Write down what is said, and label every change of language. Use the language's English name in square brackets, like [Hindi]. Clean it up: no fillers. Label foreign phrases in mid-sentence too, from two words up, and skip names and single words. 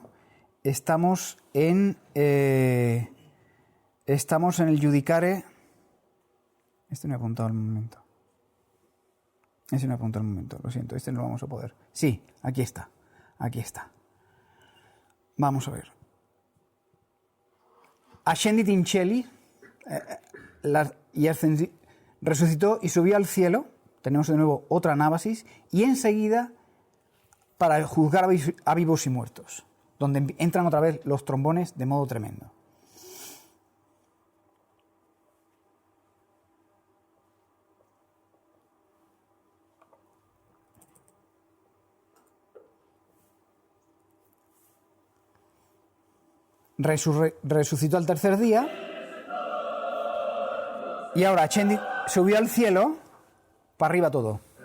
[Spanish] Estamos en el Judicare. Este no he apuntado al momento. Lo siento, este no lo vamos a poder. Sí, aquí está. Vamos a ver. [Latin] Ascendit in cieli, [Spanish] resucitó y subió al cielo. Tenemos de nuevo otra anábasis. Y enseguida, para juzgar a vivos y muertos, donde entran otra vez los trombones de modo tremendo. Resucitó al tercer día y ahora subió al cielo, para arriba todo.